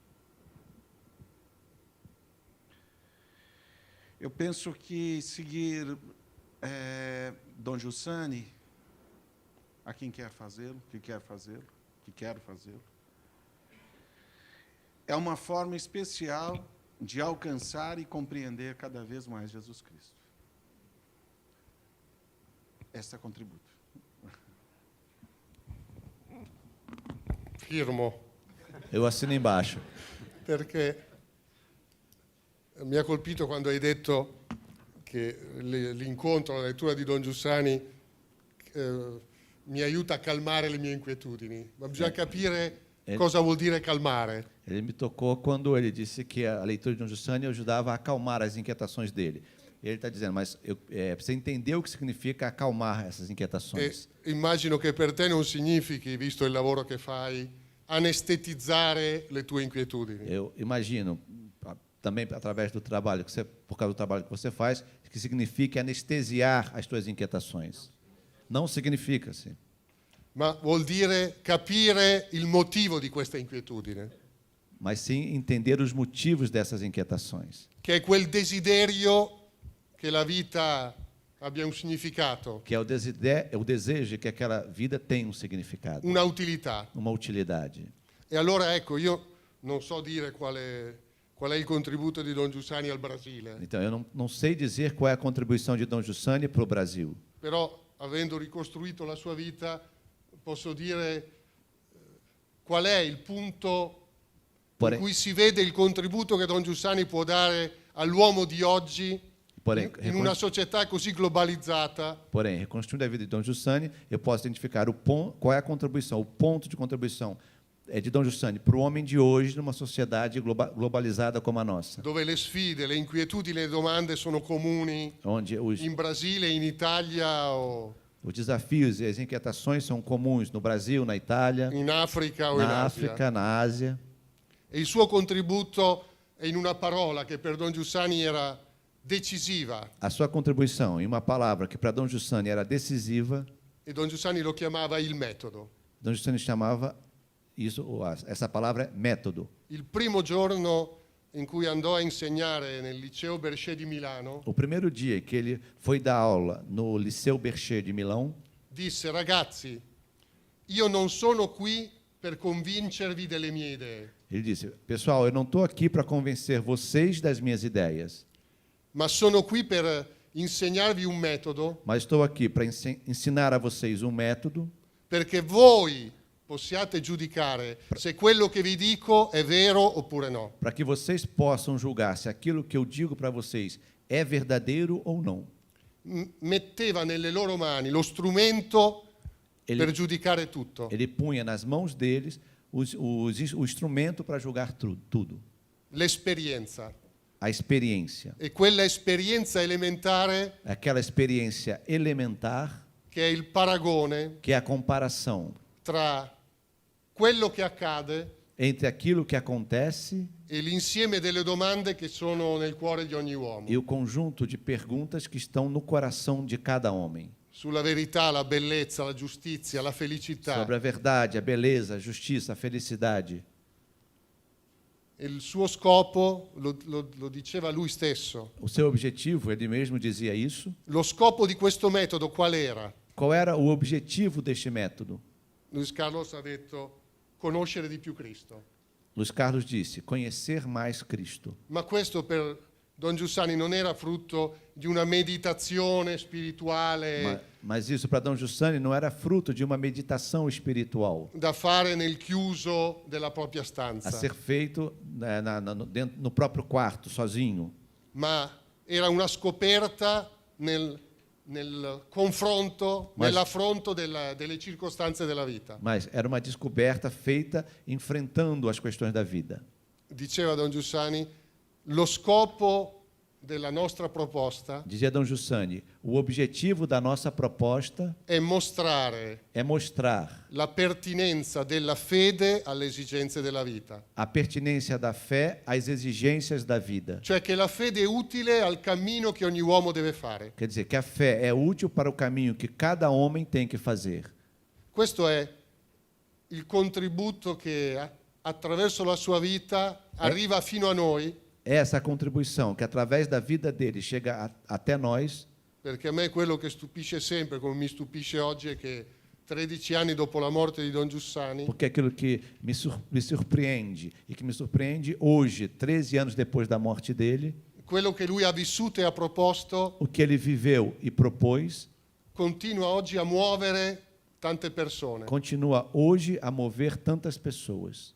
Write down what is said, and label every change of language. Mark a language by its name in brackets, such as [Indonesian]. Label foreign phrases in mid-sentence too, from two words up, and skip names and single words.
[Portuguese] Eu penso que seguir Dom Giussani, a quem quer fazê-lo, que quero fazê-lo, é uma forma especial de alcançar e compreender cada vez mais Jesus Cristo. Esta contributo. [Italian] Firmo, [Portuguese] Eu assino embaixo. [Italian] perché mi ha colpito quando hai detto che l'incontro, la lettura di Don Giussani mi aiuta a calmare le mie inquietudini, ma bisogna capire cosa vuol dire calmare. [Portuguese] Ele me tocou quando ele disse que a leitura de Dom Giussani ajudava a acalmar as inquietações dele. Ele está dizendo, mas precisa entender o que significa acalmar essas inquietações. [Italian] Immagino che per te non significhi, visto il lavoro che fai, anestetizzare le tue inquietudini. [Portuguese] Eu imagino, também através do trabalho por causa do trabalho que você faz, que significa anestesiar as tuas inquietações. Não significa, sim. [Italian] Ma vuol dire capire il motivo di questa inquietudine, [Portuguese] Mas sim entender os motivos dessas inquietações. [Italian] che è quel desiderio che la vita abbia un significato, [Portuguese] Que é o desejo de que aquela vida tenha um significado, [Italian] una utilità. [Portuguese] uma utilidade. [Italian] E allora ecco, io non so dire qual è il contributo di Don Giussani al Brasile, [Portuguese] Então, eu não sei dizer qual é a contribuição de Dom Giussani para o Brasil. [Italian] però avendo ricostruito la sua vita posso dire qual è il punto in cui si vede il contributo che Don Giussani può dare all'uomo di oggi in una società così globalizzata. [Portuguese] Porém, reconstruindo a vida de Dom Giussani, eu posso identificar qual é a contribuição, o ponto de contribuição de Dom Giussani para o homem de hoje numa sociedade globalizada como a nossa. [Italian] Dove le sfide, le inquietudini, le domande sono comuni [Portuguese] Onde [Italian] in Brasile, in Italia o [Portuguese] os desafios e as inquietações são comuns no Brasil, na Itália, [Italian] in Africa o in [Portuguese] na [Italian] Asia. [Portuguese] África, na Ásia. [Italian] E il suo contributo è in una parola che per Don Giussani era decisiva, [Portuguese] A sua contribuição em uma palavra que para Dom Giussani era decisiva, [Italian] e Don Giussani lo chiamava il metodo. [Portuguese] Dom Giussani chamava essa palavra método. [Italian] Il primo giorno in cui andò a insegnare nel liceo Berchet di Milano, [Portuguese] O primeiro dia que ele foi dar aula no Liceu Berchet de Milão, [Italian] disse: ragazzi, io non sono qui per convincervi delle mie idee, [Portuguese] ele disse: pessoal, eu não estou aqui para convencer vocês das minhas ideias, [Italian] ma sono qui per insegnarvi un metodo [Portuguese] mas estou aqui para ensinar a vocês um método [Italian] perché voi possiate giudicare se quello che vi dico è vero oppure no. [Portuguese] Para que vocês possam julgar se aquilo que eu digo para vocês é verdadeiro ou não. [Italian] Metteva nelle loro mani lo strumento [Portuguese] Ele- [Italian] per giudicare tutto. [Portuguese] Ele punha nas mãos deles o instrumento para julgar tudo. [Italian] L'esperienza. [Portuguese] A experiência. [Italian] E quella esperienza elementare [Portuguese] Aquela experiência elementar, [Italian] che è il paragone [Portuguese] que é a comparação [Italian] tra quello che accade [Portuguese] entre aquilo que acontece [Italian] e l'insieme delle domande che sono nel cuore di ogni uomo. [Portuguese] e o conjunto de perguntas que estão no coração de cada homem. [Italian] Sulla verità, la bellezza, la giustizia, la felicità. [Portuguese] Sobre a verdade, a beleza, a justiça, a felicidade. [Italian] Il suo scopo, lo diceva lui stesso, [Portuguese] O seu objetivo, ele mesmo dizia isso. [Italian] lo scopo di questo metodo qual era? [Portuguese] Qual era o objetivo deste método? [Italian] Luis Carlos ha detto conoscere di più Cristo. [Portuguese] Luiz Carlos disse: conhecer mais Cristo. [Italian] Ma questo per Don Giussani non era frutto di una meditazione spirituale [Portuguese] Mas isso para Dom Giussani não era fruto de uma meditação espiritual [Italian] da fare nel chiuso della propria [Portuguese] a [Italian] stanza, [Portuguese] ser feito no próprio quarto, sozinho. [Italian] ma era una scoperta nel confronto, [Portuguese] Ma- [Italian] nell'affronto delle circostanze della vita. [Portuguese] Mas era uma descoberta feita enfrentando as questões da vida. [Italian] Diceva Don Giussani, lo scopo della nostra proposta [Portuguese] Dizia Dom Giussani: o objetivo da nossa proposta [Italian] è mostrare [Portuguese] é mostrar [Italian] la pertinenza della fede alle esigenze della vita. [Portuguese] a pertinência da fé às exigências da vida. [Italian] Cioè che la fede è utile al cammino che ogni uomo deve fare. [Portuguese] Quer dizer, que a fé é útil para o caminho que cada homem tem que fazer. [Italian] Questo è il contributo che attraverso la sua vita arriva fino a noi, [Portuguese] É essa a contribuição que, através da vida dele, chega até nós, [Italian] perché a me quello che stupisce sempre, come mi stupisce oggi, è che 13 anni dopo la morte di Don Giussani, [Portuguese] porque aquilo que me surpreende, e que me surpreende hoje, 13 anos depois da morte dele, [Italian] quello che lui ha vissuto e ha proposto, [Portuguese] o que ele viveu e propôs, [Italian] continua oggi a muovere tante persone. [Portuguese] continua hoje a mover tantas pessoas.